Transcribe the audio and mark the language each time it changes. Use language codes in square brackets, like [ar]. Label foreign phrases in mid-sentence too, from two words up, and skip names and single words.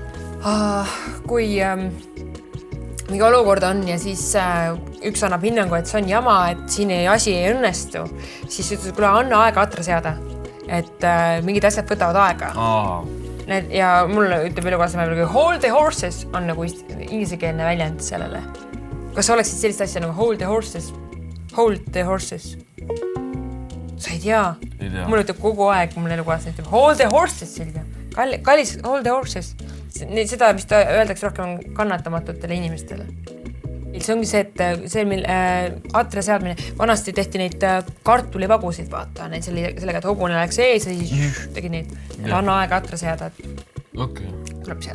[et] Kui mingi olukord on ja siis üks annab hinnangu, et see on jama, et siin asi ei õnnestu, siis ütled, kuule, anna aega atra seada. Et mingid asjad võtavad aega. Ja mulle ütleb elukaaslane, [en] hold the horses [et] on nagu ingliskeelne väljend sellele. Kas sa oleksid sellist asja nagu [en] hold the horses? Hold the horses. [et] Sa ei tea. Mulle ütleb kogu aeg, mulle elukaaslane ütleb [en] hold the horses, [et] Silvia. [en] Kallis, hold the horses. [et] Seda, mis ta öeldakse rohkem kannatamatutele inimestele. See ongi see, et see, mil atre seadmine, vanasti tehti neid kartulivagusid, vaata, sellega, et hobune läks ees ja siis tegi neid. Anna aega atre seada, et tuleb seada.